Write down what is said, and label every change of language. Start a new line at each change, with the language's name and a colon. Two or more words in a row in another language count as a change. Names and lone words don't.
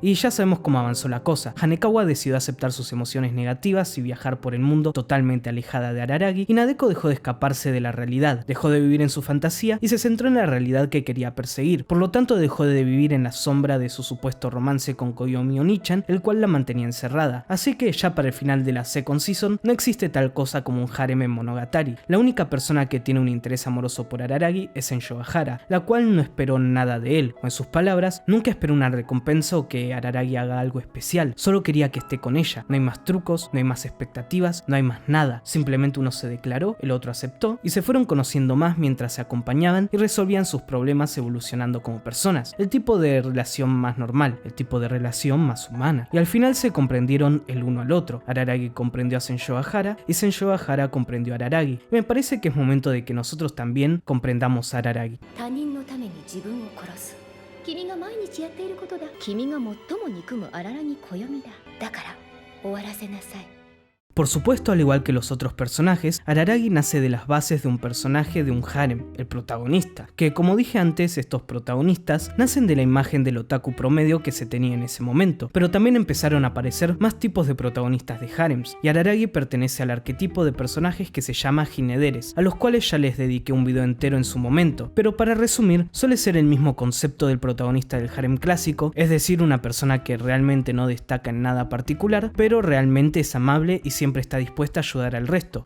Spanish: Y ya sabemos cómo avanzó la cosa. Hanekawa decidió aceptar sus emociones negativas y viajar por el mundo totalmente alejada de Araragi, y Nadeko dejó de escaparse de la realidad, dejó de vivir en su fantasía y se centró en la realidad que quería perseguir. Por lo tanto, pronto dejó de vivir en la sombra de su supuesto romance con Koyomi Onichan, el cual la mantenía encerrada. Así que ya para el final de la
English: second season
Spanish: no existe tal cosa como un harem en Monogatari. La única persona que tiene un interés amoroso por Araragi es Sensho Hara, la cual no esperó nada de él, o en sus palabras, nunca esperó una recompensa o que Araragi haga algo especial, solo quería que esté con ella. No hay más trucos, no hay más expectativas, no hay más nada. Simplemente uno se declaró, el otro aceptó y se fueron conociendo más mientras se acompañaban y resolvían sus problemas evolucionando como personas. El tipo de relación más normal, el tipo de relación más humana. Y al final se comprendieron el uno al otro. Araragi comprendió a Sensho Hara y Sensho Hara comprendió a Araragi. Me parece que es momento de que nosotros también comprendamos a Araragi.
Japanese: 他人のために自分を殺す君が毎日やっていることだ君が最も憎む荒らぎ暦だだから終わらせなさい
Spanish: Por supuesto, al igual que los otros personajes, Araragi nace de las bases de un personaje de un harem, el protagonista, que como dije antes, estos protagonistas nacen de la imagen del otaku promedio que se tenía en ese momento, pero también empezaron a aparecer más tipos de protagonistas de harems, y Araragi pertenece al arquetipo de personajes que se llama hinederes, a los cuales ya les dediqué un video entero en su momento, pero para resumir, suele ser el mismo concepto del protagonista del harem clásico, es decir, una persona que realmente no destaca en nada particular, pero realmente es amable y siempre está dispuesta a ayudar al resto.